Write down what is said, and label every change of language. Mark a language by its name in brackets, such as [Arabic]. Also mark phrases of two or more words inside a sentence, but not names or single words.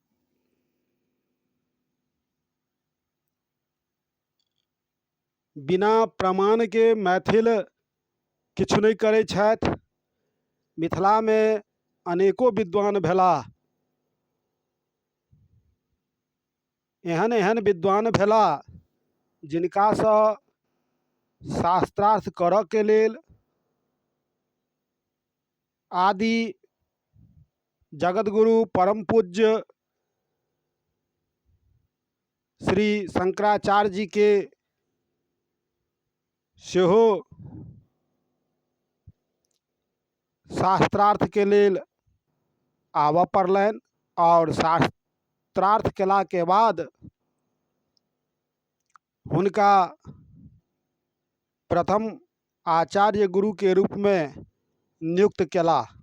[Maithili] बिना प्रमाण के मैथिल किछु नहीं करै छथि। मिथिला में अनेको विद्वान भेलाह, एहन एहन विद्वान भेलाह जिनकासँ शास्त्रार्थ करऽ के लेल आदि जगतगुरु परम पूज्य श्री शंकराचार्य जी के सेहो शास्त्रार्थ के लेल आबऽ पड़लनि और शास्त्रार्थ केला के बाद हुनका प्रथम आचार्य गुरु के रूप में नियुक्त केला।